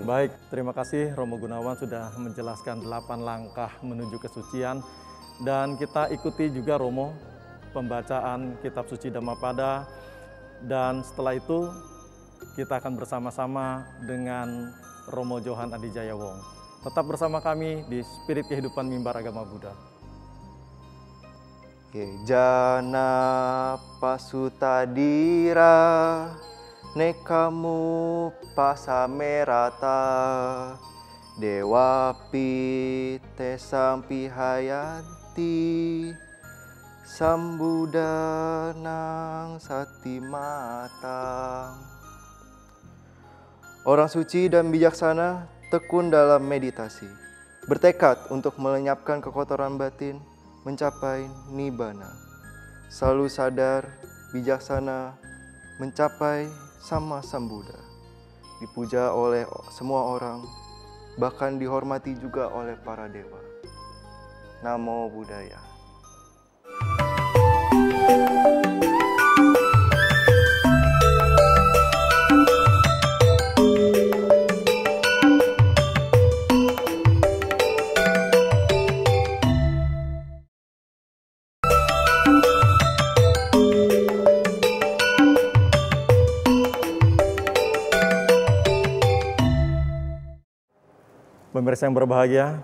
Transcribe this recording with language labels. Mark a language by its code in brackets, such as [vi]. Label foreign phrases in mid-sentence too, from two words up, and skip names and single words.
[id] Baik, terima kasih Romo Gunawan sudah menjelaskan 8 langkah menuju kesucian. Dan kita ikuti juga Romo pembacaan kitab suci Dhammapada. Dan setelah itu kita akan bersama-sama dengan Romo Johan Adijaya Wong. Tetap bersama kami di Spirit Kehidupan Mimbar Agama Buddha. [pi] Jana pasutadira nekamu pasamerata dewapi tesampi hayati sambudanang satimatang. [id] Orang suci dan bijaksana tekun dalam meditasi, bertekad untuk melenyapkan kekotoran batin, mencapai nibbana. Selalu sadar, bijaksana, mencapai [pi] sama Sambuddha. [id] Dipuja oleh semua orang, bahkan dihormati juga oleh para dewa. [pi] Namo Buddhaya. [id] Pemirsa yang berbahagia,